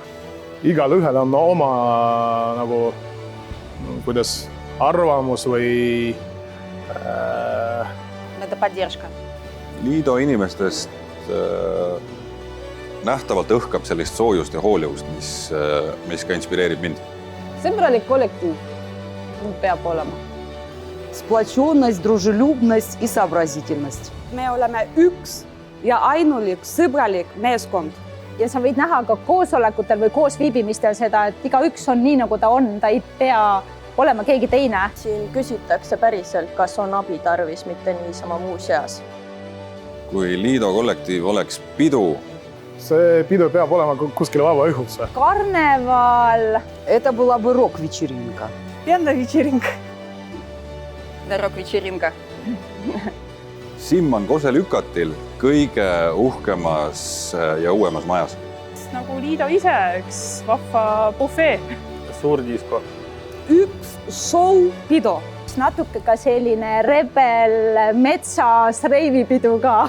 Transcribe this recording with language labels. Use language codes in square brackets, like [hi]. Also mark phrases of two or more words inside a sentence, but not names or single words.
[et] Igal ühel on oma nagu kuidas arvamus või [ru] Это поддержка. [et] Liido inimestest nähtavalt õhkab sellist soojust ja hoolivust, mis ka inspireerib mind. Sõbralik kollektiiv peab olema. [ru] Сплоченность, дружелюбность и сообразительность. [et] Me oleme üks ja ainulik sõbralik meeskond. ja sa võid näha ka koosolekutel või koosviibimistel seda, et igaüks on nii, nagu ta on, ta ei pea olema keegi teine. Siin küsitakse päriselt, kas on abi tarvis, mitte niisama muu seas. Kui Liido kollektiiv oleks pidu, see pidu peab olema kuskil vaba õhus. Karneval. [ru] Это была бы рок-вечеринка. Пенна-вечеринка. Да, рок-вечеринка. [et] Simman Kose-Lükatil kõige uhkemas ja uuemas majas. Nagu Liido ise, üks vahva bufee. Suur disko. Üks show-pidu. Natuke ka selline rebel metsas reivipidu ka.